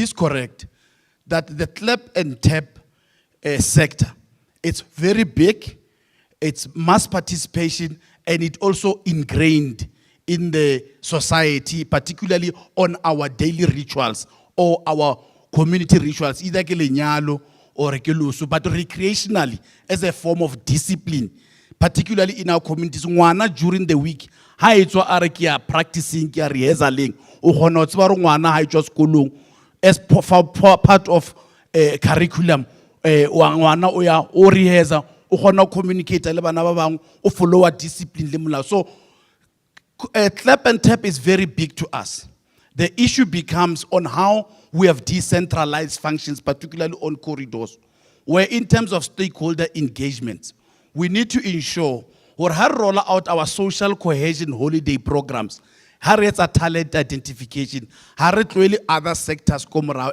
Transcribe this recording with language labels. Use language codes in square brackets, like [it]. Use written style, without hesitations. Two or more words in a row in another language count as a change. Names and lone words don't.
[en] is correct that the clap and tap sector, it's very big, it's mass participation, and it also ingrained in the society, particularly on our daily rituals or our community rituals, either [st] ke lenyalo [en] or [st] ke loso, [en] but recreationally as a form of discipline, particularly in our communities. Ngwana during the week, [st] ha etswa are ke ya practicing, ke ya rehearsaling, o kgona ho tseba hore ngwana ha etswa sekolong [en] as part of curriculum, [st] ngwana o ya o rehearsa, o kgona ho communicate le bana ba bang, o [en] follow discipline [st] le molao. [en] So clap and tap is very big to us. The issue becomes on how we have decentralized functions, particularly on corridors, where in terms of stakeholder engagement, we need to ensure or roll out our social cohesion holiday programs, it's a talent identification, really other sectors come around.